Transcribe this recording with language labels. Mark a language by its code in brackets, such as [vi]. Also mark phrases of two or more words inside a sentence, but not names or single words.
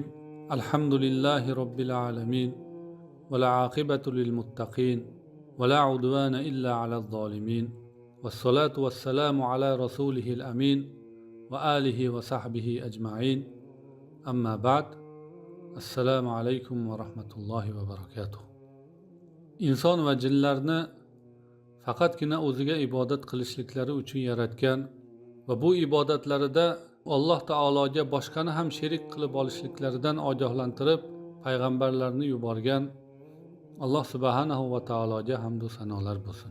[ar] الحمد لله رب العالمين والعاقبة للمتقين ولا عدوان إلا على الظالمين والصلاة والسلام على رسوله الأمين وآله وصحبه أجمعين. أما بعد. السلام عليكم ورحمة الله وبركاته. [uz] İnson va jinlarni faqatgina o'ziga ibodat qilishliklari uchun yaratgan va bu ibodatlarida Alloh taologa boshqani ham sherik qilib olishliklaridan ogohlantirib payg'ambarlarni yuborgan Alloh subhanahu va taologa hamd va sanolar bo'lsin.